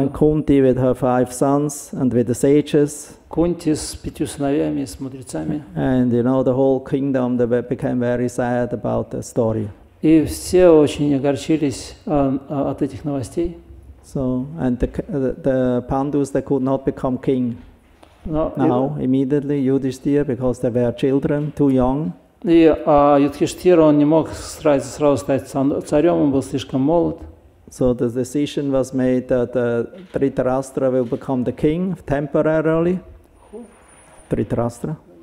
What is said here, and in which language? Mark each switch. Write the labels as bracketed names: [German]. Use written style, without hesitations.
[English] And Kunti with her 5 sons and with the sages. [Russian] Кунти с 5 сыновьями, с мудрецами. [English] And the whole kingdom they became very sad about the story. [Russian] И все очень огорчились от этих новостей. [English] So, and the Pandus, they could not become king now, immediately, Yudhishthira, because they were children, too young. [Russian] И Юдхиштхира, он не мог сразу стать царем, он был слишком молод. [English] So the decision was made that Dhritarashtra will become the king temporarily. Dhritarashtra.